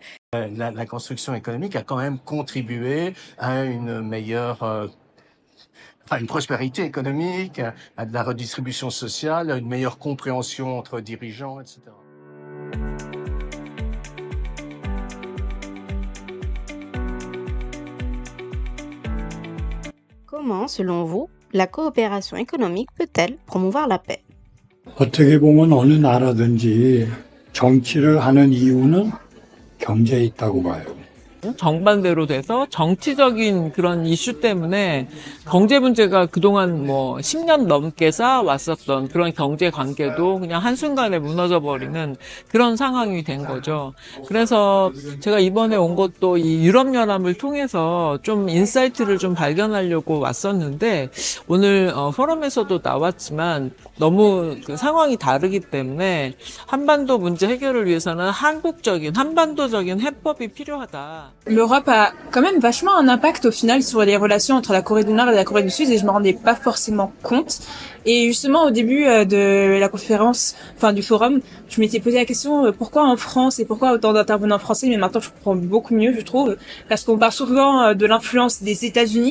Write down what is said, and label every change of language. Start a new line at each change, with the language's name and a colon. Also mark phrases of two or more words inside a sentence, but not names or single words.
French: La construction économique a quand même contribué à une meilleure, une prospérité économique, à de la redistribution sociale, à une meilleure compréhension entre dirigeants, etc. Comment, selon vous, la coopération économique peut-elle promouvoir la paix?
Korean: 어떻게 보면 어느 나라든지 정치를 하는 이유는 경제에 있다고 봐요. 정반대로 돼서 정치적인 그런 이슈 때문에 경제 문제가 그동안 10년 넘게 쌓아왔었던 그런 경제 관계도 그냥 한순간에 무너져 버리는 그런 상황이 된 거죠. 그래서 제가 이번에 온 것도 이 유럽연합을 통해서 좀 인사이트를 좀 발견하려고 왔었는데 오늘 포럼에서도 나왔지만 너무 그 상황이 다르기 때문에 한반도 문제 해결을 위해서는 한반도적인 해법이 필요하다.
French: L'Europe a quand même vachement un impact au final sur les relations entre la Corée du Nord et la Corée du Sud et je me rendais pas forcément compte. Et justement au début de la conférence, du forum, je m'étais posé la question pourquoi en France et pourquoi autant d'intervenants français, mais maintenant je comprends beaucoup mieux je trouve, parce qu'on parle souvent de l'influence des États-Unis.